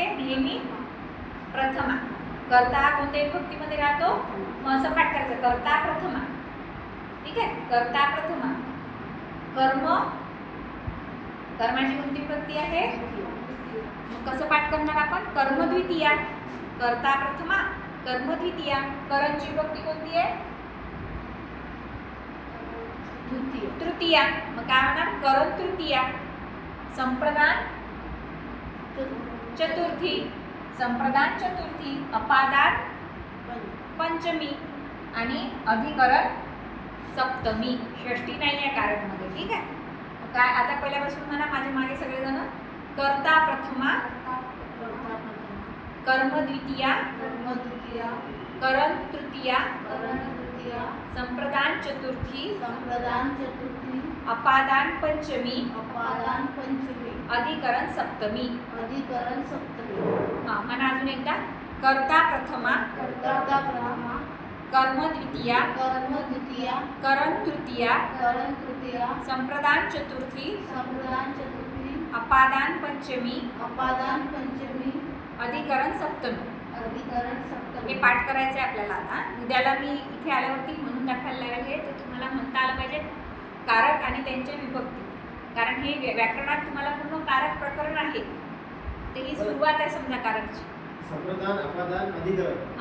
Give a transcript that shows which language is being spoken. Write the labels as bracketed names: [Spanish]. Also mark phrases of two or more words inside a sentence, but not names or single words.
[Marathi] नेहमी प्रथमा. कर्ता हा कोणत्या विभक्तीमध्ये राहतो? मग असं पाठ करायचं, कर्ता प्रथमा. ठीक आहे, कर्ता प्रथमा. कर्माची कोणती विभक्ती आहे? मग कसं पाठ करणार आपण? कर्म द्वितीया. कर्ता प्रथमा, कर्म द्वितीया. करणची विभक्ती कोणती आहे? तृतीया. मग काय होणार? करण तृतीया. संप्रदान चतुर्थी. संप्रदान चतुर्थी. अपादान पंचमी आणि अधिकरण सप्तमी. षष्ठी नाही आहे कारकमध्ये. ठीक आहे, काय आता पहिल्यापासून म्हणा माझ्या मागे सगळेजण. कर्ता प्रथमा, कर्म द्वितीया, करण तृतीया, संप्रदान चतुर्थी, अपादान पंचमी, अधिकरण सप्तमी. हा म्हणा अजून एकदा. कर्ता प्रथमा, कर्म द्वितीया, करण तृतीया, संप्रदान चतुर्थी, अपादान पंचमी, अधिकरण सप्तमी. हे पाठ करायचं आहे आपल्याला. आता उद्याला मी इथे आल्यावरती म्हणून दाखवायला लागले तर तुम्हाला म्हणता आलं पाहिजे कारक आणि त्यांच्या विभक्ती. कारण हे व्याकरणात तुम्हाला पूर्ण कारक प्रकरण आहे. ते ही सुरुवात आहे समजा कारकची. संप्रदान, अपादान, अधिकरण.